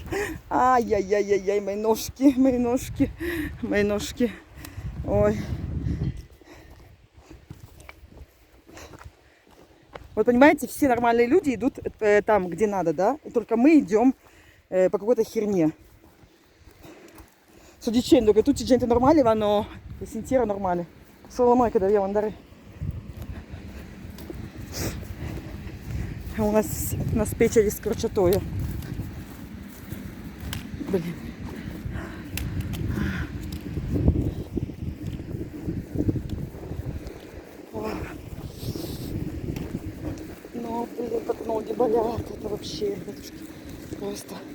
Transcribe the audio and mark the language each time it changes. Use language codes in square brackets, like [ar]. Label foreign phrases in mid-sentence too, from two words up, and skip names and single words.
[ru] Ай-яй-яй-яй-яй, мои ножки. Ой. Вот понимаете, все нормальные люди идут там, где надо, да? И только мы идем по какой-то херне. [it] Sto dicendo che tutti gente normale vanno il sentiero normale. Solo noi che dobbiamo andare. [ru] У нас печь [it] di scorciatoia. [ru] Блин. Ну, блин, как ноги болят. Это вообще, батюшки, просто.